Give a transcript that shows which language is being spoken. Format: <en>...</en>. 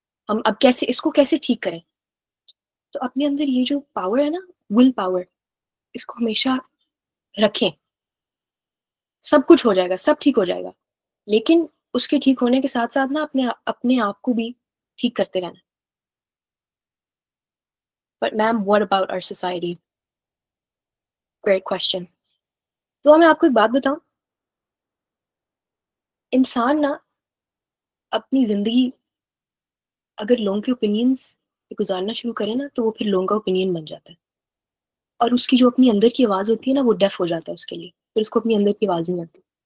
<ur>ہم اب کیسے اس کو کیسے ٹھیک کریں. تو اپنے اندر یہ جو پاور ہے نا، ول پاور، اس کو ہمیشہ رکھیں. سب کچھ ہو جائے گا، سب ٹھیک ہو جائے گا، لیکن اس کے ٹھیک ہونے کے ساتھ ساتھ نا اپنے آپ کو بھی ٹھیک کرتے رہنا.</ur> <en>But ma'am, what about our society? Great question.</en> <ur>تو میں آپ کو ایک بات بتاؤں، انسان نا اپنی زندگی اگر لوگوں کے اوپینینز سے گزارنا شروع کرے نا تو وہ پھر لوگوں کا اوپینین بن جاتا ہے، اور اس کی جو اپنی اندر کی آواز ہوتی ہے نا وہ ڈیف ہو جاتا ہے اس کے لیے، پھر اس کو اپنی اندر کی آواز نہیں آتی.</ur>